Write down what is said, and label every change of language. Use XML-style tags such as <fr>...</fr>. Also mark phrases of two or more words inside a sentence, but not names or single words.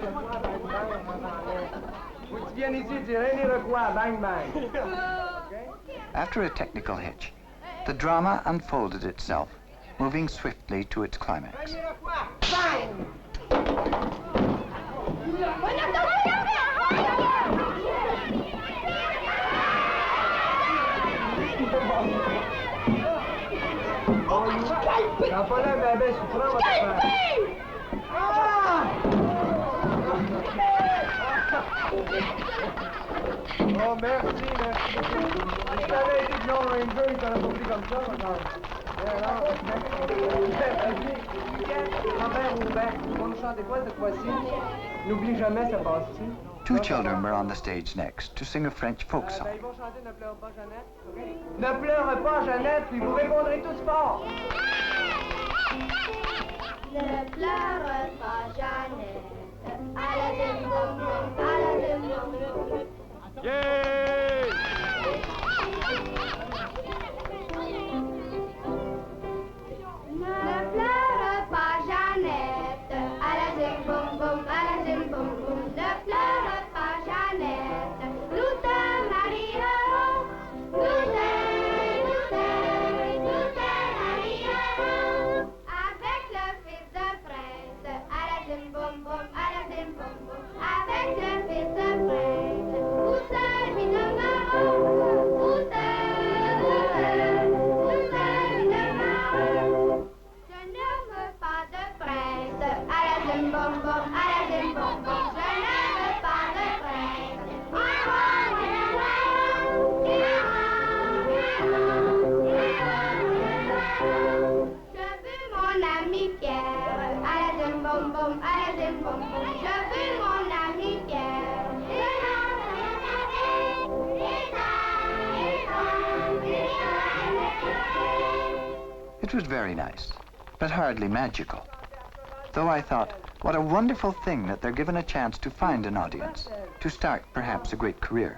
<fr>Faut que tu viennes ici et dire René Lecoy, bang bang.</fr> <en>After a technical hitch, the drama unfolded itself, moving swiftly to its climax. Bang!</en> <fr>T'as pas l'air bébé souffrant, votre frère. Ah! Oh, merci, merci. Si t'avais été John Ranger, il t'aurait pas pris comme ça, maintenant. Grand-père Roubaix, tu vas nous chanter quoi cette fois-ci? N'oublie jamais, ça passe-tu?</fr> <en>Two children were on the stage next to sing a French folk song.</en> <fr>Ils vont chanter Ne pleure pas, Jeannette. Okay. Ne pleure pas, Jeannette, puis vous répondrez tous fort. Ne pleure pas, Jeannette. À la dim bom bom, à la dim bom bom. Yay! Ne pleure pas, Jeannette. À la dim bom bom, à la dim bom bom. Ne pleure pas, Jeannette. Nous te marierons. Nous te marierons. Avec le fils d'un prince. À la dim bom bom, à la dim bom bom. Avec le fils d'un prince. Où se lui demeurons. Où se lui demeurons. Je n'aime pas de prince. À la dim bom bom, à la dim bom bom. Je n'aime pas de prince. Je veux mon ami Pierre. À la dim bom bom, à la dim bom bom. Je veux mon ami Pierre.</fr> <en>It was very nice, but hardly magical. Though I thought, what a wonderful thing that they're given a chance to find an audience, to start perhaps a great career.</en>